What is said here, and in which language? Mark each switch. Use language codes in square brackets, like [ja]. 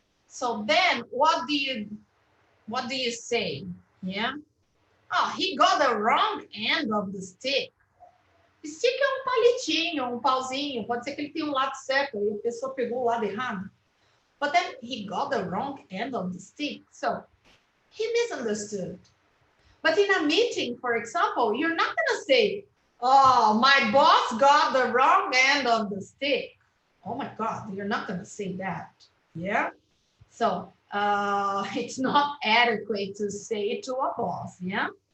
[en] So then what do you say, yeah? Oh, he got the wrong end of the stick. [pt] Stick é um palitinho, um pauzinho. Pode ser que ele tenha lado certo e a pessoa pegou o lado errado. [en] But then he got the wrong end of the stick. So he misunderstood. But in a meeting, for example, you're not going to say, oh, my boss got the wrong end of the stick. Oh my God, you're not going to say that. Yeah? So it's not adequate to say it to a boss. Yeah?